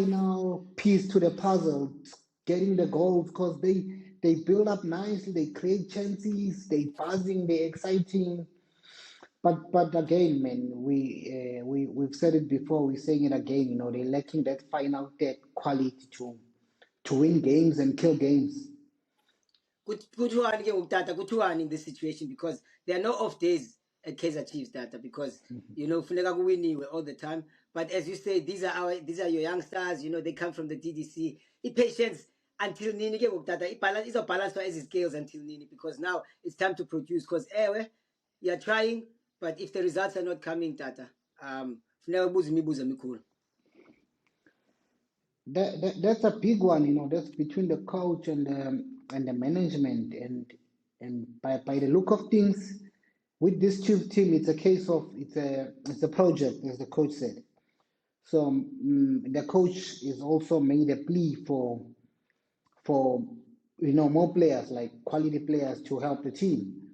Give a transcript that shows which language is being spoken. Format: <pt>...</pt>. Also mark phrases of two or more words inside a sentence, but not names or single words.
<en>final piece to the puzzle, getting the goals, because they build up nicely, they create chances, they buzzing, they exciting. But again, man, we've said it before, we're saying it again. You know, they're lacking that final third quality to win games and kill games.</en> <xh>Kuthiwani ke utata kuthiwani</xh> <en>in this situation, because there are no off days at Kaizer Chiefs data, because you know</en> <xh>funeka kuwiniwe</xh> <en>all the time. But as you say, these are your youngsters, you know, they come from the DDC. Patience until</en> <xh>nini ke utata</xh> <en>balance</en> <xh>izobhalanswa ezi</xh> <en>scales until nini, because now it's time to produce, because you're trying, but if the results are not coming tata,</en> <xh>funeka ubuze imibuzo emikhulu.</xh> <en>That's a big one, you know. That's between the coach and the management, and by the look of things, with this chief team, it's a case of it's a project, as the coach said. So the coach is also made a plea for you know more players, like quality players, to help the team.</en>